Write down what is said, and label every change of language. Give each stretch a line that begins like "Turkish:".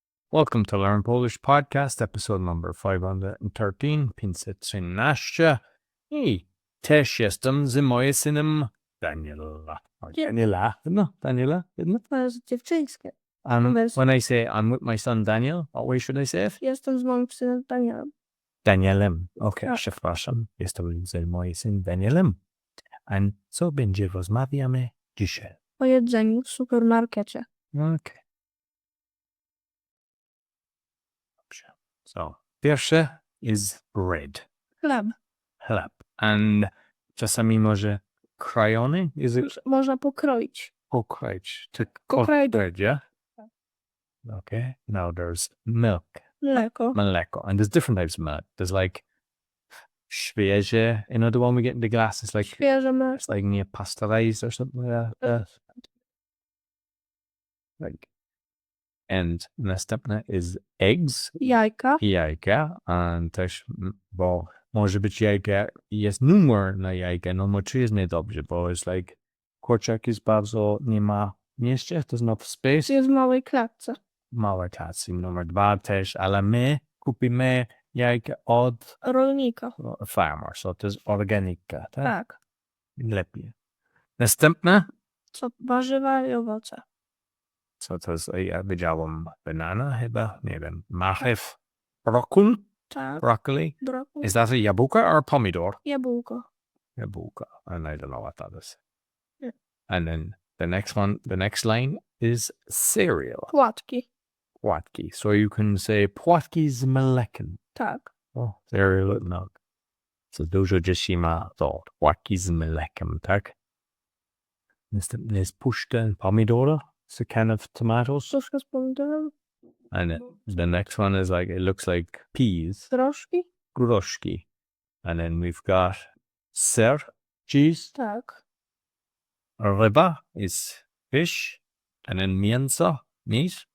English: Welcome to Learn Polish Podcast, episode number 513. 513.
Polish: I też jestem z moim synem Daniela.
English: Daniela, no, Daniela, isn't it?
Polish: To jest dziewczyńskie.
English: And Yes. when I say I'm with my son Daniel, what way should I say it?
Polish: Jestem z moim synem Danielem. Danielem. Okay, Tak. przepraszam. Jestem z moim synem Danielem. And co będzie rozmawiamy dzisiaj? O jedzeniu w supermarkecie.
English: Okay.
Polish: Dobrze.
English: So, pierwsze is bread.
Polish: Chleb. Chleb. And czasami może krojony?
English: Is it
Polish: Można pokroić. pokroić? To Pokroić.
English: bread, yeah? Okay. Now there's milk.
Polish: Mleko. Mleko.
English: And there's different types of milk. There's like świeże, you know, the one we get in the glass. It's like
Polish: Świeże mleko.
English: it's like near pasteurized or something like that. Like, and
Polish: następne
English: is eggs.
Polish: Jajka. Jajka. And też, bo może być jajka, jest numer na jajka, numer 3 jest niedobrze, bo jest
English: like,
Polish: kurczak jest bardzo, nie ma miejsca,
English: to not space.
Polish: Jest w małej klatce. Małe klasy. Numer 2 też, ale my kupimy jajka od Rolnika.
English: farmer, so
Polish: to jest organika, tak? Tak. Lepiej. Następne, Co warzywa i owoce. co to jest, ja wiedziałem, banana chyba, nie wiem, marchew, broccoli, Tak.
English: broccoli.
Polish: Brokuł.
English: Is that a jabłka or pomidor?
Polish: Jabłko.
English: Jabłka, and I don't know what that is. Yeah. And then the next line is cereal,
Polish: Płatki. płatki.
English: So you can say
Polish: płatki z mlekiem. Tak.
English: Oh, cereal with milk.
Polish: So dużo dzieci ma to, płatki z mlekiem, tak? Następnie jest puszka and pomidora.
English: It's a can of tomatoes.
Polish: Troszkę z pomidorem.
English: And the next one is like, it looks like peas,
Polish: Groszki. gruszki.
English: And then we've got ser, cheese.
Polish: Tak.
English: Ryba is fish. And then mięso, meat.